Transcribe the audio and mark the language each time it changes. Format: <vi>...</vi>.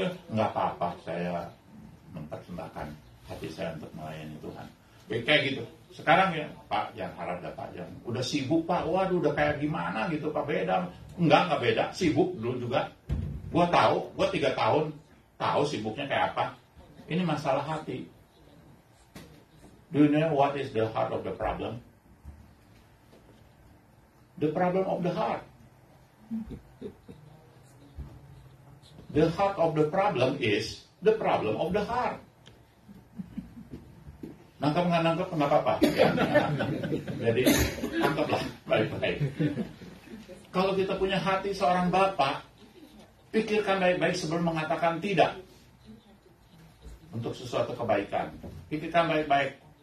<id>Nggak apa-apa, saya mempersembahkan hati saya untuk melayani Tuhan. Kayak gitu. Sekarang ya, Pak, yang harap Pak, yang udah sibuk Pak, waduh udah kayak gimana gitu Pak, beda. Enggak beda, sibuk dulu juga. Gua 3 tahun tahu sibuknya kayak apa. Ini masalah hati.</id> <en>Do you know what is the heart of the problem? The problem of the heart. The heart of the problem is the problem of the heart.</en> <id>Nangkap nggak nangkap apa-apa. Ya. Jadi tangkaplah baik-baik. Kalau kita punya hati seorang bapak, pikirkan baik-baik sebelum mengatakan tidak untuk sesuatu kebaikan. Pikirkan baik-baik.</id>